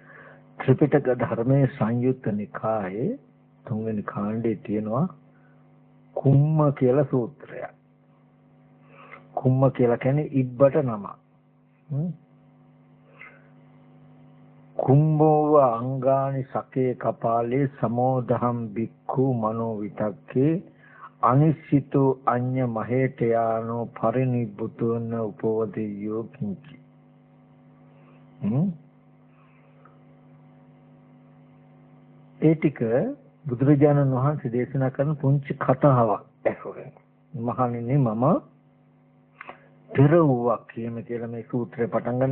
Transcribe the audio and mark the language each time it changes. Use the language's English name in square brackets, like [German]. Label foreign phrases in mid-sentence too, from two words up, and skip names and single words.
[Sinhala] ත්‍රිපිටක ධර්මයේ සංයුත්ත නිකායේ 3 වෙනි කාණ්ඩයේ තියෙනවා කුම්ම කියලා සූත්‍රයක්. කුම්ම කියලා කියන්නේ ඉබ්බට නම. [Pali] කුම්බෝව අංගානි සකේ කපාලේ සමෝදහම් බික්ඛු මනෝ විතක්කේ අනිශ්චිතෝ අඤ්ඤ මහේඨයානෝ පරිනිබ්බුතෝන උපවදියෝ කිංචි. [Sinhala] ඒ ටික බුදුරජාණන් වහන්සේ දේශනා කරන පුංචි කතාවක් ඇසුරෙන් මහණෙනි මම පෙර වූවක් කියලා මේ සූත්‍රය පටන් ගන්න.